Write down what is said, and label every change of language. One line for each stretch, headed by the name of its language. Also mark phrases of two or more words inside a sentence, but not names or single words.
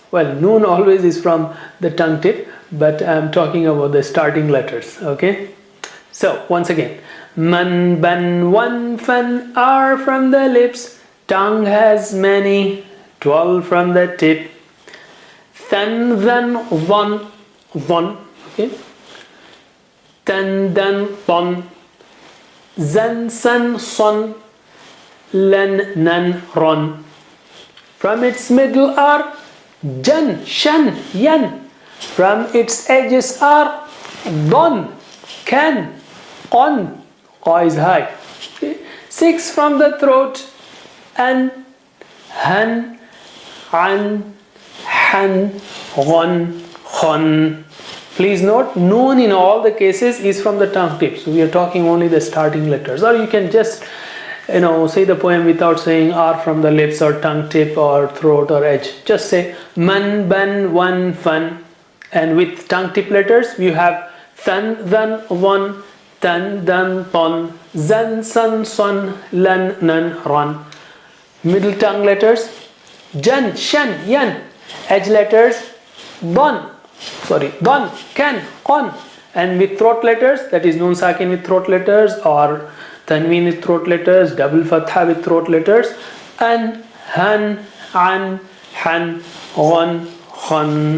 English: Well, noon always is from the tongue tip, but I'm talking about the starting letters. Okay, so once again, man, ban, one, fan are from the lips. Tongue has many, 12 from the tip. Than, then, one. Okay, tan, dan, bon. Zan, san, son. Len, nan, ron. From its middle are jan, shan, yan. From its edges are Don, can, on, qa is high. Okay. 6 from the throat, an, han, an, han, ghon, khon. Please note, noon in all the cases is from the tongue tip. So we are talking only the starting letters. Or you can just, say the poem without saying R from the lips or tongue tip or throat or edge. Just say man, ban, wan, fan. And with tongue tip letters, you have than, than, one, tan, dan, ton, zan, san, son, lan, nan, ran. Middle tongue letters, jan, shan, yan. Edge letters, don, can, qon. And with throat letters, that is
Arabic: نون ساكن
English: with throat letters or tanween with throat letters, double fatha with throat letters, an, han, an, han, ghon, khon.